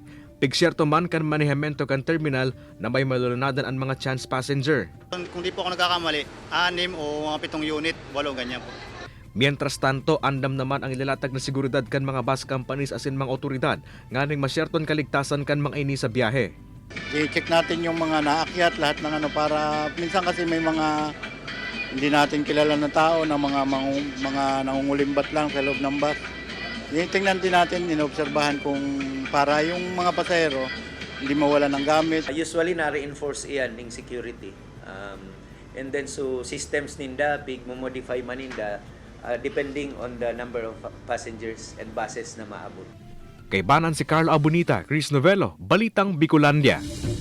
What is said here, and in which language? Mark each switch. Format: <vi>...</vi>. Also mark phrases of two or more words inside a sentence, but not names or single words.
<bik>Pigsyerto man kan manehemento kan terminal na may malulunadan ang mga chance passenger.</bik> <tl>Kung di po ako nagkakamali, 6 o mga 7 unit, 8 ganyan po.</tl> <bik>Mientras tanto, andam naman ang ilalatag na seguridad kan mga bus companies asin mga otoridad nganing masyerton kaligtasan kan mga ini sa biyahe.</bik> <tl>I-check natin yung mga naakyat, lahat ng para minsan kasi may mga hindi natin kilala na tao na mga nangungulimbat lang sa loob ng bus. Tingnan din natin, inobserbahan kung para yung mga pasahero hindi mawala ng gamit. Usually na-reinforce iyan ng security.</tl> <bik>And then so systems ninda, big mo-modify maninda,</bik> <en>depending on the number of passengers and buses</en> <bik>na maabot. Kay banan si Carlo Abunita, Chris Novello, Balitang Bicolandia.</bik>